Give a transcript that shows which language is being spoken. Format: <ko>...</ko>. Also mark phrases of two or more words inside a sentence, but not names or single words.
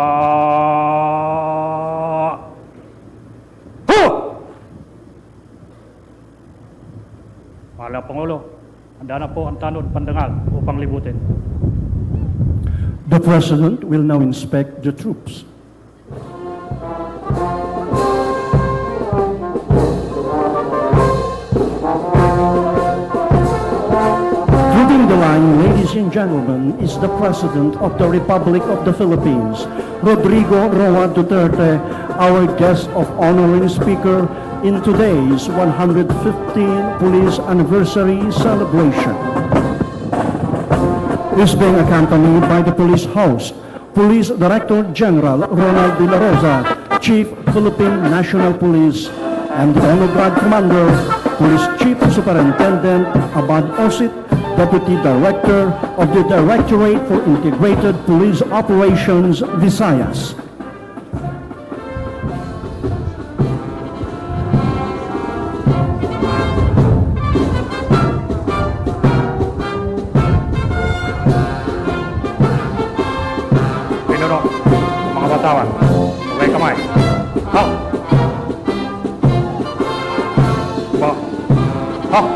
<tl>Mahal Pangulo, handa na po ang tanod pandangal upang libutin.</tl> <en>The President will now inspect the troops. Leading the line, ladies and gentlemen, is the President of the Republic of the Philippines, Rodrigo Roa Duterte, our guest of honor and speaker in today's 115th Police Anniversary celebration. Is being accompanied by the police host, Police Director General Ronald De La Rosa, Chief Philippine National Police, and the Honor Guard Commander, Police Chief Superintendent Abad Osit, Deputy Director of the Directorate for Integrated Police Operations, Visayas.</en> <tl>Mga batawan, okay kamay. Ha! Ha!</tl>